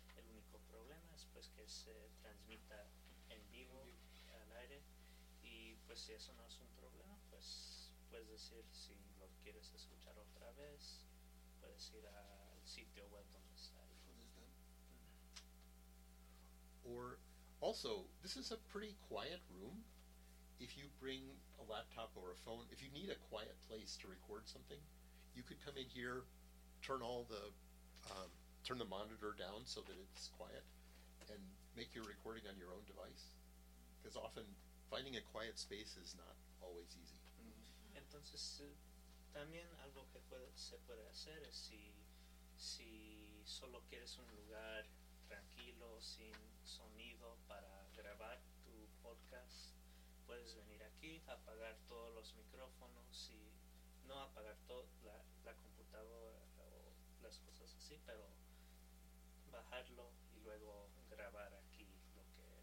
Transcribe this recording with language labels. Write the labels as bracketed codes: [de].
[es] El único problema es pues que se transmita en vivo, al aire, y pues si eso no es un problema, pues... Puedes decir, si lo quieres escuchar otra vez, puedes ir al sitio web donde está. [en] Or, also, this is a pretty quiet room. If you bring a laptop or a phone, if you need a quiet place to record something, you could come in here, turn all the, turn the monitor down so that it's quiet, and make your recording on your own device. Because often, finding a quiet space is not always easy. [es] Entonces, también algo que se puede hacer es si solo quieres un lugar tranquilo, sin sonido para grabar tu podcast, puedes venir aquí, apagar todos los micrófonos y no apagar la computadora o las cosas así, pero bajarlo y luego grabar aquí lo que...